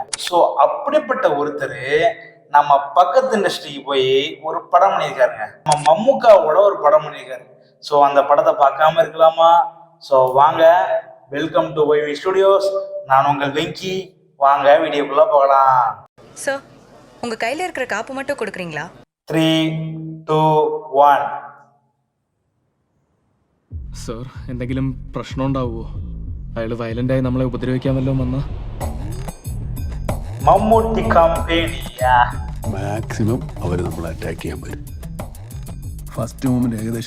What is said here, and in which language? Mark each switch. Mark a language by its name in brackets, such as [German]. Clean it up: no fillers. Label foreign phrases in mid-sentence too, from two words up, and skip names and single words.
[Tamil] ஸோ அப்படிப்பட்ட ஒருத்தர் நம்ம பக்கத்து இண்டஸ்ட்ரிக்கு போய் ஒரு படம் பண்ணியிருக்காருங்க. நம்ம மம்முக்காவோட ஒரு படம் பண்ணியிருக்காரு. ஸோ அந்த படத்தை பார்க்காம இருக்கலாமா? ஸோ வாங்க, [English] welcome to YV Studios. [Tamil] நான் உங்கள் வெங்கி. வாங்க வீடியோக்குள்ள போகலாம். சார், உங்க கையில இருக்கிற காப்பு மட்டும் கொடுக்குறீங்களா? 3, 2, 1. [Malayalam] സർ, എന്തെങ്കിലും പ്രശ്നം ഉണ്ടാവുമോ? അയാൾ വയലൻ്റായി നമ്മളെ ഉപദ്രവിക്കാൻ വല്ലതും വന്നാ? മമ്മൂട്ടി കമ്പനിയാ മാക്സിമം അവർ നമ്മളെ അറ്റാക്ക് ചെയ്യാൻ പറ്റും. [English] first movement [Malayalam] ഏകദേശം